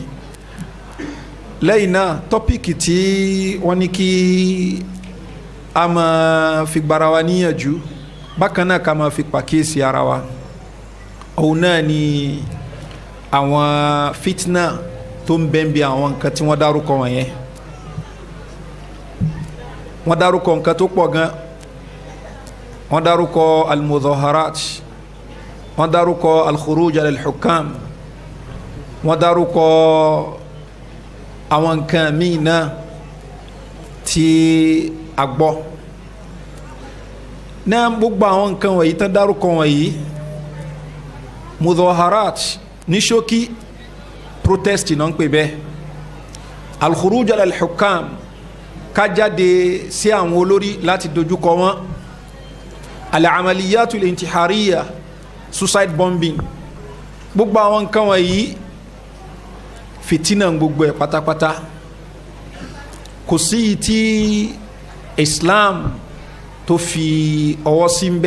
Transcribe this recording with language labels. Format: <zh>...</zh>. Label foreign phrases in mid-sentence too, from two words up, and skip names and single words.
<yo>Lẹ́yìn náà tọ́píìkì tí wọ́n ní kí a máa fi gbára wa níyànjú, bákan náà ká máa fi pàkíyèsí ara wa, òun náà ni àwọn fitna tó ń bẹ ń bí àwọn nǹkan tí wọ́n dárúkọ wọ̀nyẹn. Wọ́n dárúkọ nǹkan tó pọ̀ gan. Wọ́n dárúkọ al-mudaharat, wọ́n dárúkọ</yo> <ar>الخروج الحكام,</ar> <yo>wọ́n dárúkọ àwọn nǹkan míì náà tí a gbọ́. Náà gbogbo àwọn nǹkan wọ̀nyí tán dárúkọ wọ̀nyí, mudaharat ní ṣókí protest náà ń pè bẹ́ẹ̀,</yo> <ar>الخروج الحكام</ar> <yo>ká jáde sí àwọn olórí láti dojúkọ wọn,</yo> <ar>العمليات الانتحارية</ar> <en>suicide bombing,</en> <yo>gbogbo àwọn nǹkan wọ̀nyí fìtínà gbogbo ẹ̀ pátápátá. Kò sí tí Islam tó fi ọwọ́ sí ń bẹ.</yo>